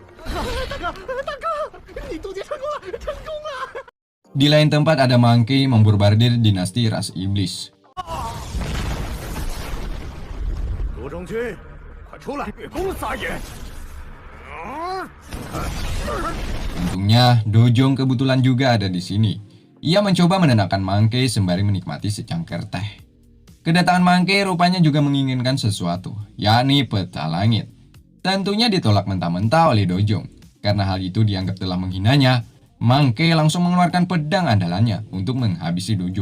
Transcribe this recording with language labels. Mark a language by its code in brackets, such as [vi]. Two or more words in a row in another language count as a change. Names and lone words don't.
[id] Di lain tempat ada Monkey memborbardir dinasti ras iblis. [zh] 陆中君，快出来，月宫撒野！ [id] Untungnya, Dojong kebetulan juga ada di sini. Ia mencoba menenangkan Monkey sembari menikmati secangkir teh. Kedatangan Monkey rupanya juga menginginkan sesuatu, yakni peta langit. Tentunya ditolak mentah-mentah oleh Dojong. Karena hal itu dianggap telah menghinanya, Monkey langsung mengeluarkan pedang andalannya untuk menghabisi Dojong.